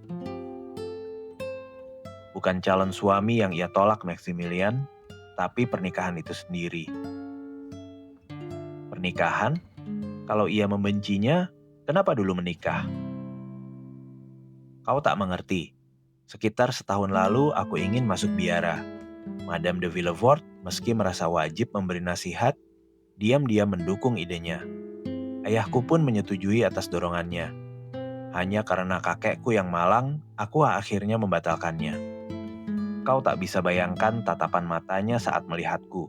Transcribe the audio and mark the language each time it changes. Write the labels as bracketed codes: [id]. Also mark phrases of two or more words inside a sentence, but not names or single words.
[id] Bukan calon suami yang ia tolak, Maximilian, tapi pernikahan itu sendiri. Pernikahan? Kalau ia membencinya, kenapa dulu menikah? Kau tak mengerti. Sekitar setahun lalu aku ingin masuk biara. Madame de Villefort, meski merasa wajib memberi nasihat, diam-diam mendukung idenya. Ayahku pun menyetujui atas dorongannya. Hanya karena kakekku yang malang, aku akhirnya membatalkannya. Kau tak bisa bayangkan tatapan matanya saat melihatku.